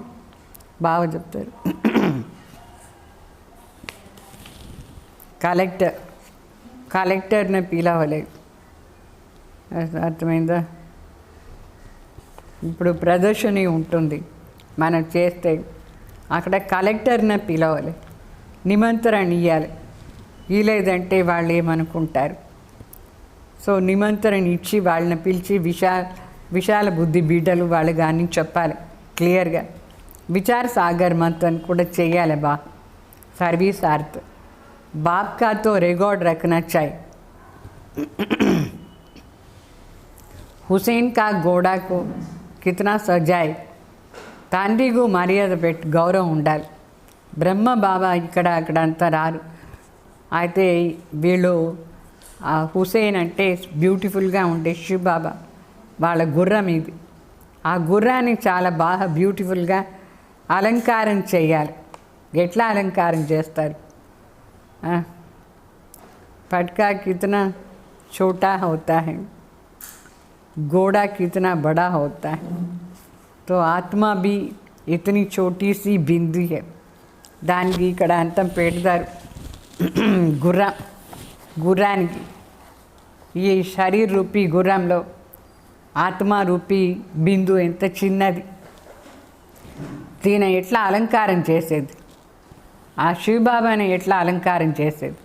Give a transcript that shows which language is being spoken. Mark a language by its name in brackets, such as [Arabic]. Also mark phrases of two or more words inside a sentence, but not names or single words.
[Telugu] बाबा చెప్తారు కలెక్టర్ని పిలవలే. అర్థమైందా? ఇప్పుడు ప్రదర్శని ఉంటుంది మనం చేస్తే, అక్కడ కలెక్టర్ని పిలవాలి, నిమంత్రణ ఇవ్వాలి. లేదంటే వాళ్ళు ఏమనుకుంటారు. సో నిమంత్రణ ఇచ్చి వాళ్ళని పిలిచి విశాల బుద్ధి బిడ్డలు వాళ్ళు కానీ చెప్పాలి క్లియర్గా. [Hindi] विचार सागर मंथन [Telugu] కూడా చేయాలి. సర్వీస్ అర్థ్ [Hindi] बाप का तो रिकॉर्ड रखना चाहिए. हुसैन का घोड़ा को कितना सजाए, [Telugu] తండ్రికు మర్యాద పెట్టి గౌరవం ఉండాలి. బ్రహ్మ బాబా ఇక్కడ అక్కడ అంతా రారు. అయితే వీళ్ళు హుసేన్ అంటే బ్యూటిఫుల్గా ఉండే శివ్ బాబా వాళ్ళ గుర్రం ఇది. ఆ గుర్రాన్ని చాలా బాగా బ్యూటిఫుల్గా అలంకారం చేయాలి. ఎట్లా అలంకారం చేస్తారు? [Hindi] पटका कितना छोटा होता है, घोड़ा कितना बड़ा होता है, तो आत्मा भी इतनी छोटी सी बिंदी है. [Telugu] దానికి ఇక్కడ అంతం పెడతారు గుర్రానికి. ఈ శరీర రూపీ గుర్రంలో ఆత్మ రూపీ బిందు ఎంత చిన్నది. దీని ఎట్లా అలంకారం చేసేది? ఆ శివబాబాని ఎట్లా అలంకారం చేసేది?